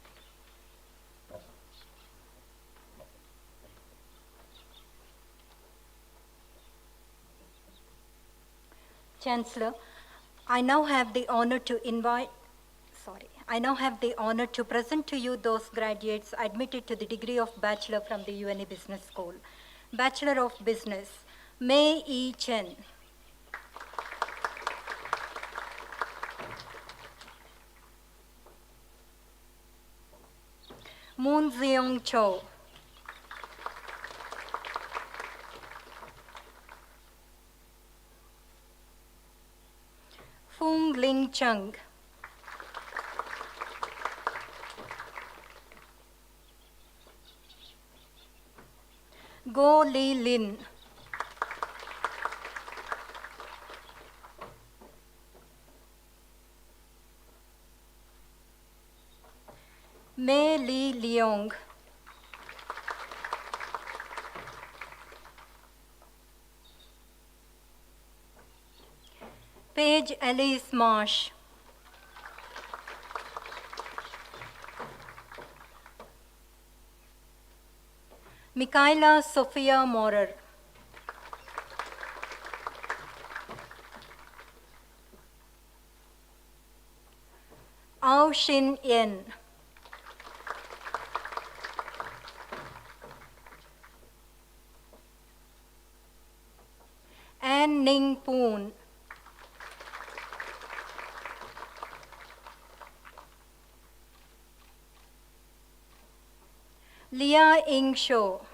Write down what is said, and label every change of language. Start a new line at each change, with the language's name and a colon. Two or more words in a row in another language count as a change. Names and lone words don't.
English: Chancellor, I now have the honor to present to you those graduates admitted to the degree of Bachelor from the UNI Business School. Bachelor of Business, Mei E. Chen. Moon Zeong Cho. Fung Ling Chung. Go Li Lin. Mei Li Leong. Paige Alice Marsh. Michaela Sophia Morer. Ao Shin Yen. An Ning Poon. Lia Ing Sho.